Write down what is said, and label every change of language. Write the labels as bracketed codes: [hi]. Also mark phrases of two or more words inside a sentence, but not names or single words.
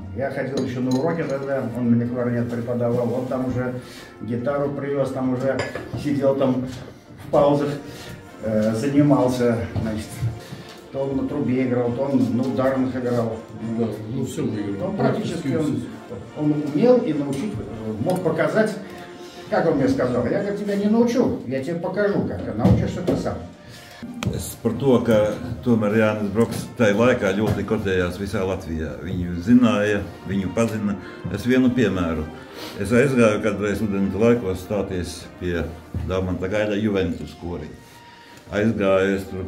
[ru] Я ходил еще на уроки тогда, он мне кларнет преподавал, он там уже гитару привез, там уже сидел там в паузах, занимался, значит. То он на трубе играл, то он на ударных играл. Все выиграл. Он практически он умел и научить, мог показать, как он мне сказал. Я как тебя не научу, я тебе покажу, как научишься ты сам. [lv] Es par to, ka tomēr Jānis Broks tajā laikā ļoti kotējās visā Latvijā. Viņu zināja, viņu pazina. Es vienu piemēru. Es aizgāju kādreiz studentu laikos stāties pie Daumanta Gaļa Juventus kori. Aizgāju es tur.